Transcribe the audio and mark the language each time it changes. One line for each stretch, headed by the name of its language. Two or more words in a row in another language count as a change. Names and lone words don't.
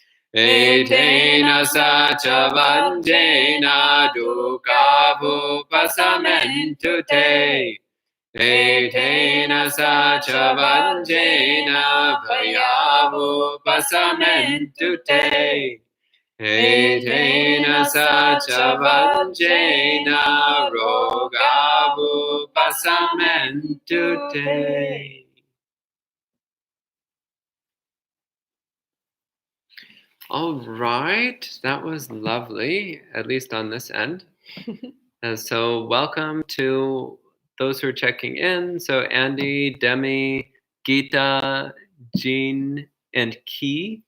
Pali: Etena sacha vanjena dukkha pasamentu te Etena sacha vanjena bhayavu pasamentu te Etena sacha vanjena rogavupasamento te.
English: All right, that was lovely, at least on this end. And so welcome to those who are checking in. So Andy, Demi, Gita, Jean, and Key.